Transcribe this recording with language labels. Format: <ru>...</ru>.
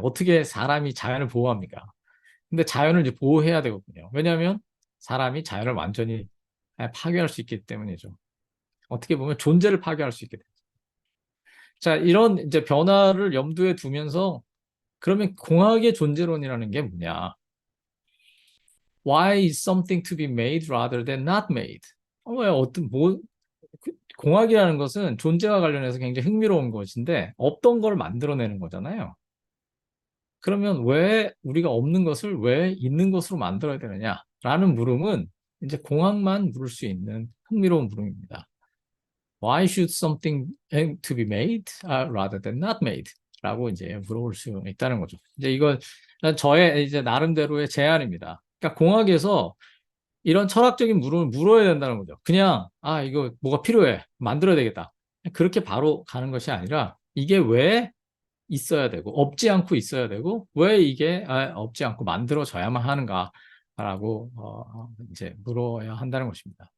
<ko>어떻게 사람이 자연을 보호합니까? 근데 자연을 이제 보호해야 되거든요. 왜냐하면 사람이 자연을 완전히 파괴할 수 있기 때문이죠. 어떻게 보면 존재를 파괴할 수 있게 돼요. 자, 이런 이제 변화를 염두에 두면서 그러면 공학의 존재론이라는 게 뭐냐?</ko> <en>Why is something to be made rather than not made?</en> <ko>왜 공학이라는 것은 존재와 관련해서 굉장히 흥미로운 것인데 없던 걸 만들어내는 거잖아요. 그러면 왜 우리가 없는 것을 왜 있는 것으로 만들어야 되느냐라는 물음은 이제 공학만 물을 수 있는 흥미로운 물음입니다.</ko> <en>Why should something to be made rather than not made?</en> <ko>라고 이제 물어볼 수 있다는 거죠. 이제 이건 저의 이제 나름대로의 제안입니다. 그러니까 공학에서 이런 철학적인 물음을 물어야 된다는 거죠. 그냥 이거 뭐가 필요해 만들어야 되겠다. 그렇게 바로 가는 것이 아니라 이게 왜 있어야 되고 없지 않고 있어야 되고 왜 이게 없지 않고 만들어져야만 하는가라고 이제 물어야 한다는 것입니다.</ko>